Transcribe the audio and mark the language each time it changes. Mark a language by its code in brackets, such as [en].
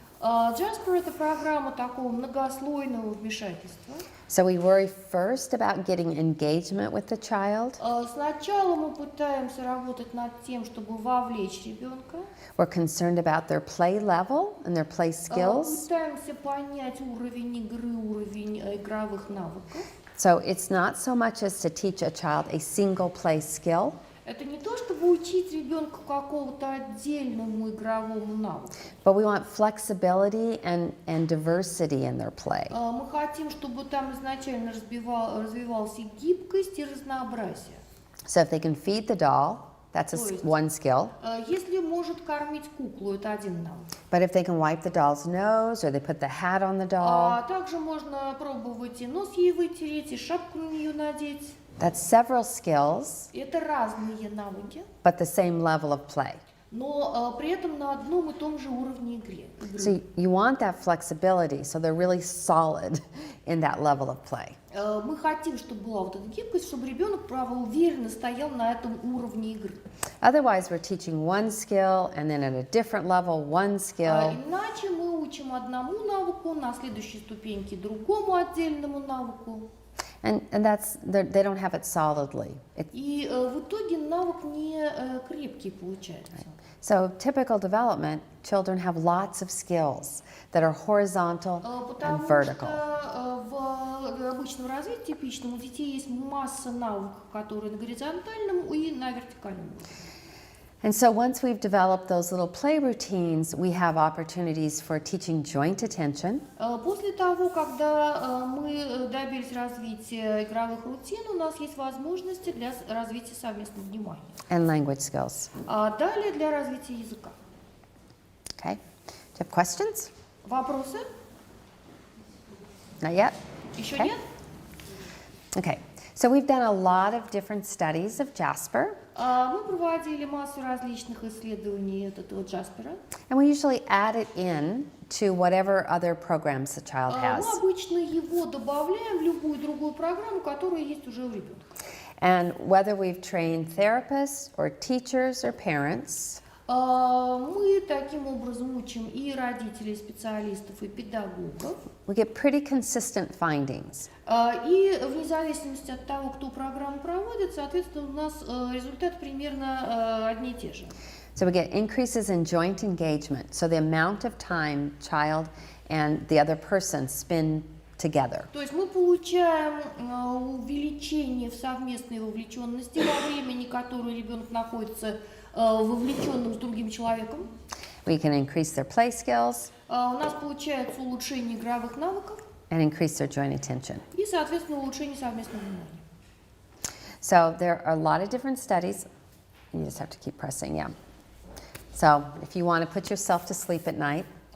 [ru] Jasper — это программа такого многослойного вмешательства. [en] So we worry first about getting engagement with the child. [ru] Сначала мы пытаемся работать над тем, чтобы вовлечь ребенка. [en] We're concerned about their play level and their play skills. [ru] Пытаемся понять уровень игры, уровень игровых навыков. [en] So it's not so much as to teach a child a single play skill, [ru] Это не то, чтобы учить ребенка какому-то отдельному игровому навыку. [en] but we want flexibility and diversity in their play. [ru] Мы хотим, чтобы там изначально развивалась и гибкость, и разнообразие. [en] So if they can feed the doll, that's one skill. [ru] Если может кормить куклу, это один навык. [en] But if they can wipe the doll's nose or they put the hat on the doll, [ru] Также можно пробовать и нос ей вытереть, и шапку на нее надеть. [en] that's several skills, [ru] Это разные навыки, [en] but the same level of play. [ru] но при этом на одном и том же уровне игры. [en] So you want that flexibility, so they're really solid in that level of play. [ru] Мы хотим, чтобы была вот эта гибкость, чтобы ребенок, право, уверенно стоял на этом уровне игры. [en] Otherwise, we're teaching one skill, and then at a different level, one skill. [ru] Иначе мы учим одному навыку, на следующей ступеньке другому отдельному навыку. [en] And they don't have it solidly. [ru] И в итоге навык не крепкий получается. [en] So typical development, children have lots of skills that are horizontal and vertical. [ru] Потому что в обычном развитии типичном у детей есть масса навыков, которые на горизонтальном и на вертикальном уровне. [en] And so once we've developed those little play routines, we have opportunities for teaching joint attention. [ru] После того, когда мы добились развития игровых рутин, у нас есть возможности для развития совместного внимания. [en] And language skills. [ru] Далее для развития языка. [en] Okay. Do you have questions? [ru] Вопросы? [en] Not yet? [ru] Еще [en] Okay. [ru] нет? [en] Okay. So we've done a lot of different studies of Jasper. [ru] Мы проводили массу различных исследований этого Джаспера. [en] And we usually add it in to whatever other programs the child has. [ru] Мы обычно его добавляем в любую другую программу, которая есть уже у ребенка. [en] And whether we've trained therapists or teachers or parents, [ru] Мы таким образом учим и родителей, и специалистов, и педагогов. [en] we get pretty consistent findings. [ru] И вне зависимости от того, кто программу проводит, соответственно, у нас результаты примерно одни и те же. [en] So we get increases in joint engagement, so the amount of time child and the other person spend together. [ru] То есть мы получаем увеличение в совместной вовлеченности во времени, которое ребенок находится вовлеченным с другим человеком. [en] We can increase their play skills [ru] У нас получается улучшение игровых навыков [en] and increase their joint attention. [ru] и, соответственно, улучшение совместного внимания. [en] So there are a lot of different studies. You just have to keep pressing, yeah. So if you want to put yourself to sleep at night,